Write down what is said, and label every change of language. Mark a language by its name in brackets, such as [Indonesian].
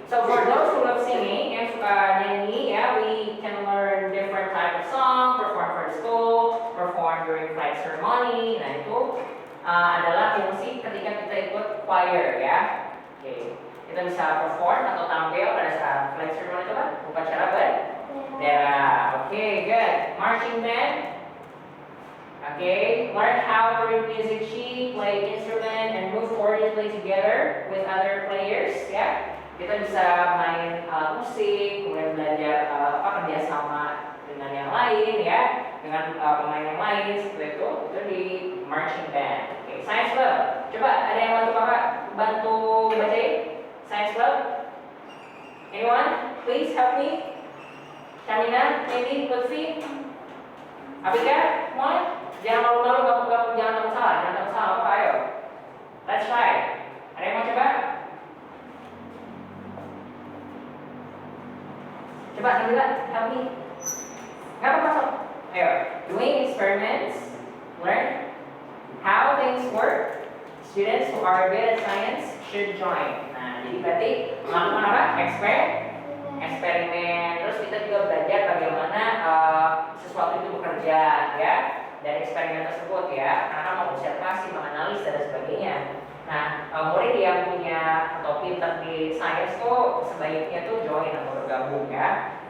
[English] So for those who love singing, [Indonesian] yang suka nyanyi ya, [English] we can learn different type of song, perform for the school, perform during flag ceremony. [Indonesian] Nah itu adalah fungsi ketika kita ikut choir ya. Oke. Kita bisa perform atau tampil pada saat flag ceremony itu kan, upacara bendera. [English] Oke, good. Marching band. Okay, learn how to read music sheet, play instrument, and move coordinately together with other players. [Indonesian] Ya, kita bisa main musik, kemudian belajar kerjasama dengan yang lain, ya, dengan pemain yang lain seperti itu di marching band. [English] Okay, science club. [Indonesian] Coba ada yang bantu kakak bantu bacain [English] science club? Anyone? Please help me. [Indonesian] Shamina, Amy, Lutfi, Abika, semua. Jangan malu-malu, jangan takut salah, apa ayo. [English] Let's try. [Indonesian] Ada yang mau coba? Coba sambil [English] help me. [Indonesian] Nggak apa-apa, sob. [English] Ayo, doing experiments, learn how things work. Students who are good at science should join. [Indonesian] Nah, jadi berarti melakukan apa? Eksperimen. Terus kita juga belajar bagaimana sesuatu itu bekerja, ya. Dari eksperimen tersebut ya, karena mengobservasi, menganalisa dan sebagainya. Nah, murid yang punya atau pintar di sains tuh sebaiknya tuh join atau bergabung ya.